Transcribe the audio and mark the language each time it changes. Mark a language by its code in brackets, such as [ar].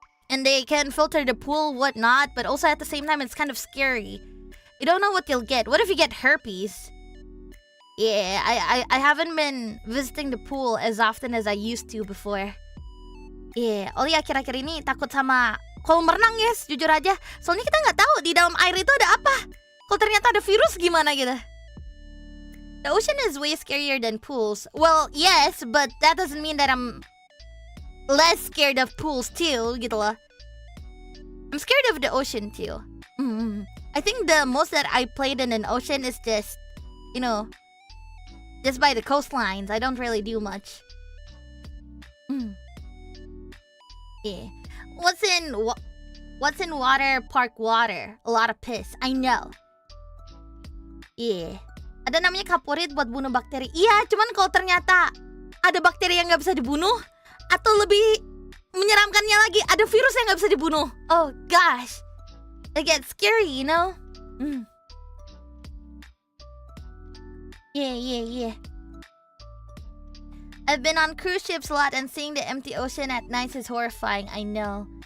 [en] And they can filter the pool, whatnot. But also at the same time, it's kind of scary. You don't know what you'll get. What if you get herpes? Yeah, I haven't been visiting the pool as often as I used to before. Yeah, [id] Ollie akhir-akhir ini takut sama kolam renang, guys. Jujur aja. Soalnya kita nggak tahu di dalam air itu ada apa. Kalau ternyata ada virus gimana gitu. [en] The ocean is way scarier than pools. Well, yes, but that doesn't mean that I'm less scared of pools too, [id] gitu loh. [en] I'm scared of the ocean too. I think the most that I played in an ocean is just, you know, just by the coastlines. I don't really do much. Yeah. What's in water park water? A lot of piss. I know. Yeah. [id] Ada namanya kaporit buat bunuh bakteri. Iya, cuman kalau ternyata ada bakteri yang nggak bisa dibunuh, atau lebih menyeramkannya lagi, ada virus yang nggak bisa dibunuh. [en] Oh gosh, it gets scary, you know? Yeah. I've been on cruise ships a lot, and seeing the empty ocean at night is horrifying. I know.